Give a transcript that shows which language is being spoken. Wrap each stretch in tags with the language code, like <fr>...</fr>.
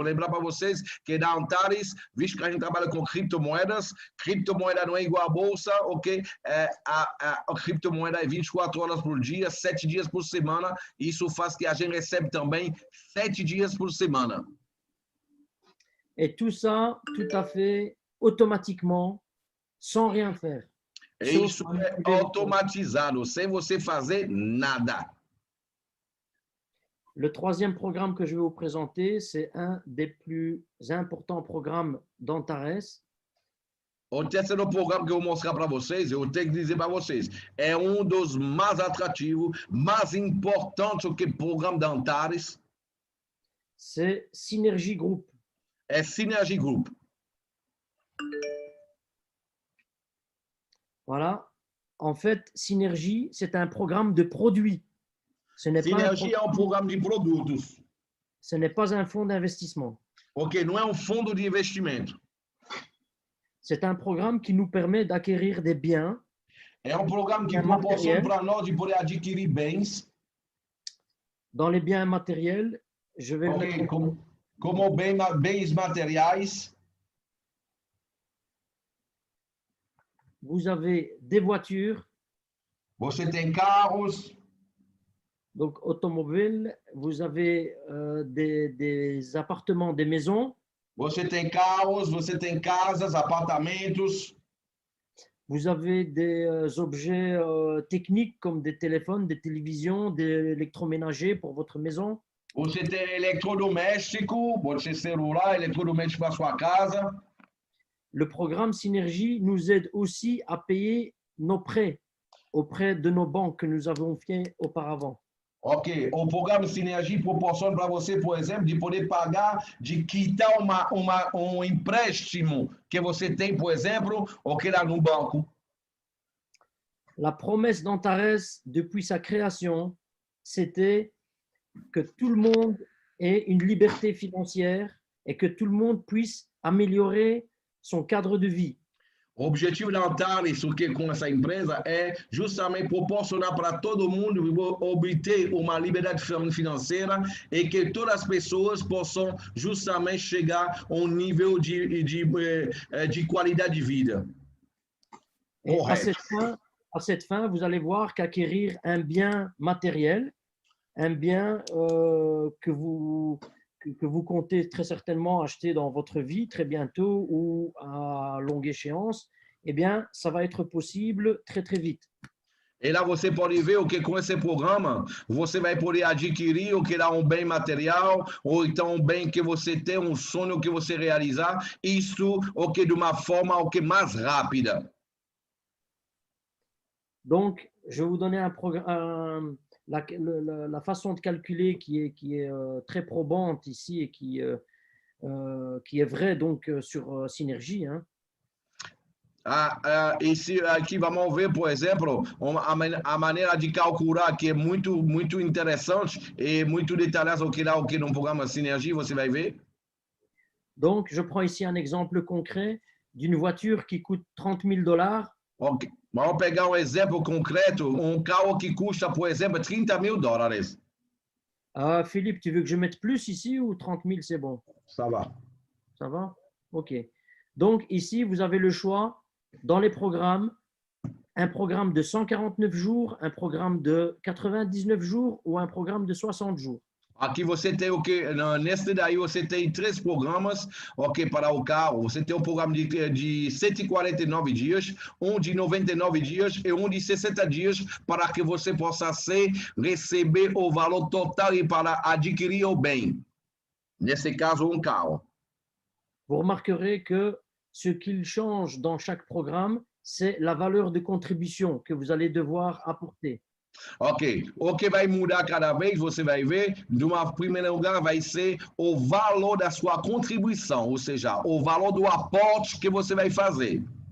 <pt>Vou lembrar para vocês que da Antares, visto que a gente trabalha com criptomoedas, criptomoeda não é igual à bolsa, ok? A criptomoeda é 24 horas por dia, 7 dias por semana, isso faz que a gente recebe também 7 dias por semana.</pt> <fr>Et tout ça, tout à fait automatiquement, sans rien faire.</fr> <pt>Isso é automatizado, sem você fazer nada.</pt> <fr>Le troisième programme que je vais vous présenter, c'est un des plus importants programmes d'Antares.</fr> <pt>O terceiro programa que eu vou mostrar para vocês, eu tenho que dizer para vocês, é dos mais atrativos, mais importantes que o programa da Antares.</pt> <fr>C'est Synergy Group.</fr> <pt>É Synergy Group.</pt> <fr>Voilà. En fait, Synergy, c'est un programme de produits. Ce n'est</fr> <pt>Synergy é um programa de produtos.</pt> <fr>ce n'est pas un fonds d'investissement.</fr> <pt>Ok, não é fundo de investimento.</pt> <fr>C'est un programme qui nous permet d'acquérir des biens,</fr> <pt>É programa que É proporciona material. para nós de poder adquirir bens,</pt> <fr>Dans les biens matériels, je vais ok, mettre</fr> <pt>como bens materiais.</pt> <fr>vous avez des voitures,</fr> <pt>Você tem carros,</pt> <fr>donc automobiles, vous avez des appartements, des maisons,</fr> <pt>você tem carros, você tem casas, apartamentos,</pt> <fr>vous avez des objets techniques comme des téléphones, des télévisions, des électroménagers pour votre maison.</fr> <pt>você tem eletrodoméstico, pode ser celular, eletrodoméstico para sua casa.</pt> <fr>Le programme Synergie nous aide aussi à payer nos prêts auprès de nos banques que nous avons fait auparavant.</fr> <pt>Ok, o programa Sinergia proporciona para você, por exemplo, de poder pagar, de quitar um empréstimo que você tem, por exemplo, ou que lá no banco.</pt> <fr>La promesse d'Antares, depuis sa création, c'était que tout le monde ait une liberté financière et que tout le monde puisse améliorer son cadre de vie.</fr> <pt>O objetivo da Antares, o que com essa empresa, é justamente proporcionar para todo mundo obter uma liberdade financeira e que todas as pessoas possam justamente chegar a um nível de qualidade de vida.</pt> <fr>Et</fr> <pt>Correto.</pt> <fr>à cette fin, vous allez voir qu'acquérir un bien matériel, un bien que vous comptez très certainement acheter dans votre vie très bientôt ou à longue échéance, eh bien, ça va être possible très, très vite.</fr> <pt>E lá você pode ver o que com esse programa você vai poder adquirir o que é um bem material ou então um bem que você tem, um sonho que você realizar, isso o que de uma forma o que mais rápida.</pt> <fr>Donc, je vais vous donner la façon de calculer qui est très probante ici et qui est vraie donc sur Synergie. Hein.</fr> <pt>Esse aqui vamos ver, por exemplo, a maneira de calcular que é muito interessante e muito detalhada o que no programa Synergie você vai ver.</pt> <fr>Donc, je prends ici un exemple concret d'une voiture qui coûte $30,000.</fr> <pt>Ok, vamos pegar exemplo concreto, carro que custa, por exemplo, $30,000.</pt> <fr>Philippe, tu veux que je mette plus ici ou 30 000, c'est bon? Ça va. Ça va? OK. Donc, ici, vous avez le choix dans les programmes, un programme de 149 jours, un programme de 99 jours ou un programme de 60 jours.</fr> <pt>Aqui você tem o que, neste daí você tem 3 programas, ok, para o carro. Você tem um programa de 149 dias, um de 99 dias e um de 60 dias para que você possa receber o valor total e para adquirir o bem. Nesse caso, um carro.</pt> <fr>Vous remarquerez que ce qu'il change dans chaque programme, c'est la valeur de contribution que vous allez devoir apporter.</fr> <pt>Ok, o que vai mudar cada vez, você vai ver, de uma primeiro lugar, vai ser o valor da sua contribuição, ou seja, o valor do aporte que você vai fazer.</pt>